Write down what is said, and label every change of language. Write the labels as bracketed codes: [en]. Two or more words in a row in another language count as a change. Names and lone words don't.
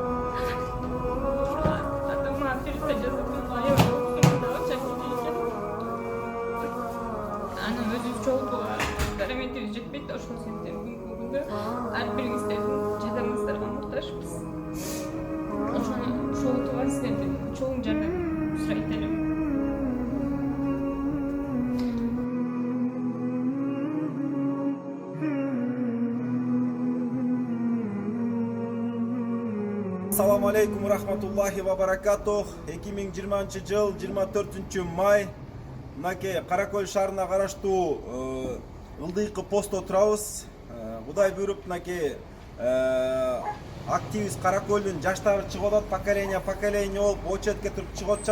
[ky] Атама операция жасап аябай окуганда акча керек экен. Анан өзүбүз чогултууга дарамедибиз жетпейт, ошол себептен бүгүнкү күндө ар бириңиздердин жардамыңыздарга муктажбыз. Ошону чогултууга сиздердин чоң жардам сурайт элем. [ar] السلام عليكم ورحمة الله وبركاته. [ky] 2020 жыл 24 май мынакей Каракөл шаарына караштуу ылдыйкы постто турабыз. Кудай буйруп мынакей активист Каракөлдүн жаштары чыгып атат, поколение болуп очередке туруп чыгып атышат.